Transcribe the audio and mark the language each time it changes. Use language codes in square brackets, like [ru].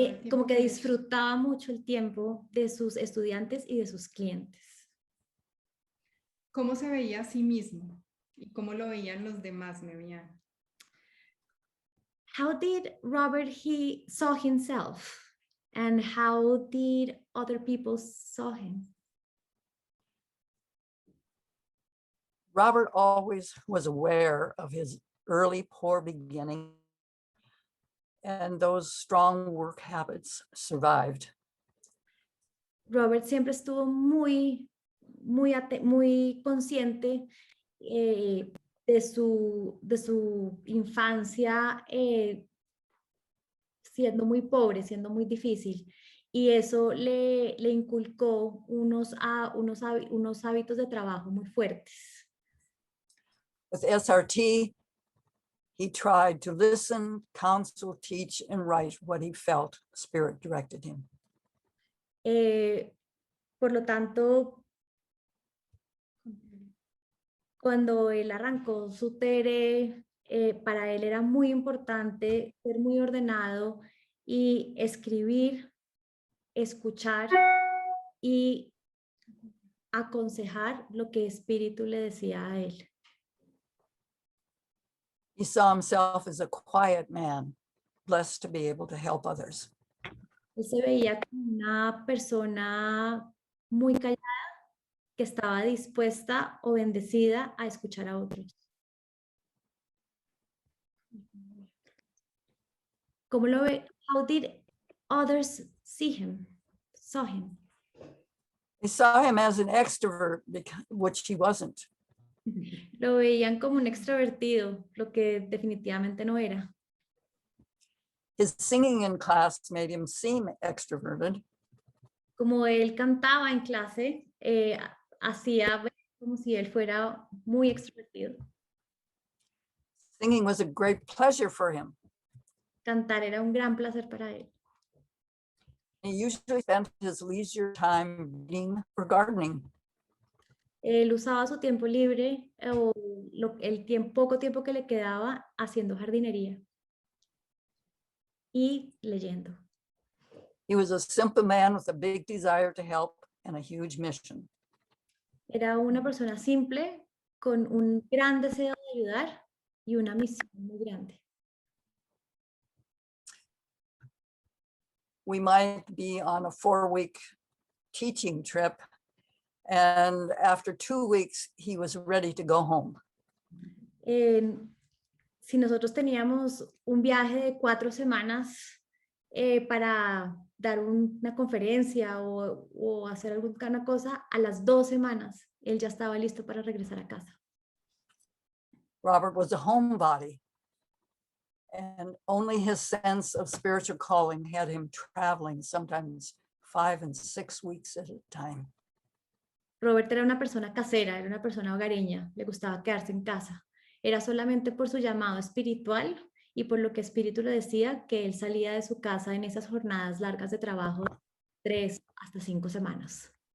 [es] Como que disfrutaba mucho el tiempo de sus estudiantes y de sus clientes. ¿Cómo se veía a sí mismo? ¿Y cómo lo veían los demás, Marianne? [en] How did Robert saw himself, and how did other people saw him? Robert always was aware of his early poor beginning, and those strong work habits survived. [es] Robert siempre estuvo muy consciente de su infancia siendo muy pobre, siendo muy difícil. Y eso le inculcó unos hábitos de trabajo muy fuertes. [en] With SRT, he tried to listen, counsel, teach, and write what he felt Spirit directed him. [es] Por lo tanto, cuando él arrancó su TR, para él era muy importante ser muy ordenado y escribir, escuchar y aconsejar lo que Espíritu le decía a él. [en] He saw himself as a quiet man, blessed to be able to help others. [es] Él se veía como una persona muy callada que estaba dispuesta o bendecida a escuchar a otros. ¿Cómo lo ve? [en] How did others saw him? They saw him as an extrovert, which he wasn't. [es] Lo veían como un extrovertido, lo que definitivamente no era. [en] His singing in class made him seem extroverted. [es] Como él cantaba en clase, hacía ver como si él fuera muy extrovertido. [en] Singing was a great pleasure for him. [es] Cantar era un gran placer para él. [en] He usually spent his leisure time reading or gardening. [es] Él usaba su tiempo libre o poco tiempo que le quedaba haciendo jardinería y leyendo. [en] He was a simple man with a big desire to help and a huge mission. [es] Era una persona simple con un gran deseo de ayudar y una misión muy grande. [en] We might be on a 4-week teaching trip, and after 2 weeks, he was ready to go home. [es] si nosotros teníamos un viaje de 4 semanas para dar una conferencia o hacer alguna cosa, a las 2 semanas él ya estaba listo para regresar a casa. [en] Robert was a homebody, and only his sense of spiritual calling had him traveling sometimes 5 and 6 weeks at a time. [es] Robert era una persona casera, era una persona hogareña, le gustaba quedarse en casa. Era solamente por su llamado espiritual y por lo que Espíritu le decía que él salía de su casa en esas jornadas largas de trabajo, 3 hasta 5 semanas.